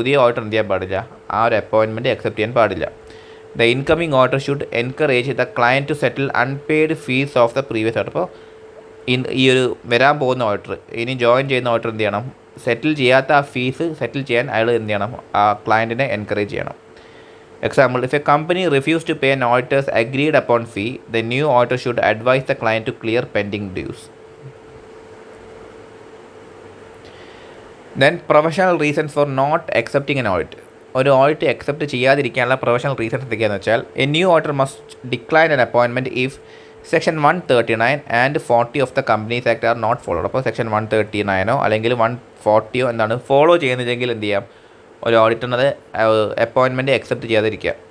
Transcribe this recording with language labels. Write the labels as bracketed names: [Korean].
[Malayalam] പുതിയ ഓഡിറ്റർ എന്ത് ചെയ്യാൻ പാടില്ല, ആ ഒരു അപ്പോയിൻമെൻറ്റ് അക്സെപ്റ്റ് ചെയ്യാൻ പാടില്ല. [English] The incoming auditor should encourage the client to settle unpaid fees of the previous auditor. [Malayalam] അപ്പോൾ ഈ ഒരു വരാൻ പോകുന്ന ഓഡിറ്റർ, ഇനി ജോയിൻ ചെയ്യുന്ന ഓഡിറ്റർ എന്ത് ചെയ്യണം, സെറ്റിൽ ചെയ്യാത്ത ആ ഫീസ് സെറ്റിൽ ചെയ്യാൻ അയാൾ എന്ത് ചെയ്യണം, ആ ക്ലയൻറ്റിനെ എൻകറേജ് ചെയ്യണം. [English] Example, if a company refused to pay an auditor's agreed upon fee, the new auditor should advise the client to clear pending dues. Then professional reasons for not accepting an audit. [Malayalam] ഒരു audit accept ചെയ്യാതിരിക്കാനുള്ള professional reasons എന്തൊക്കെയാണെന്ന് വെച്ചാൽ, [English] A new auditor must decline an appointment if section 139 and 40 of the companies act are not followed. [Malayalam] അപ്പോൾ section 139 അല്ലെങ്കിൽ 140 എന്താണ് follow ചെയ്യുന്നില്ലെങ്കിൽ എന്ത് ചെയ്യാം, ഒരു ഓഡിറ്ററിനത് അപ്പോയിൻമെൻറ്റ് അക്സെപ്റ്റ് ചെയ്യാതിരിക്കുക.